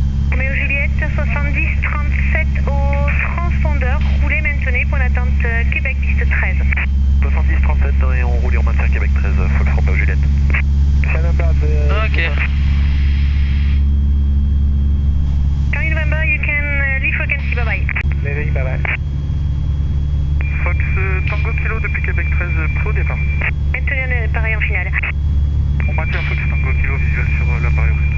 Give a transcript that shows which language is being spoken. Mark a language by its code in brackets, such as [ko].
[fr] Roméo Juliette, 70-37 au transpondeur, roulez, maintenez, point d'attente Québec piste 13. 70-37 et on roule et on maintient Québec 13, Fox Roméo Juliette. Ok. [en] Charlie November, you can leave frequency, bye bye. Bye bye. [fr] Fox Tango Kilo depuis Québec 13, pro départ. Maintenez pareil en finale. On maintient Fox Tango Kilo visuel sur l'appareil.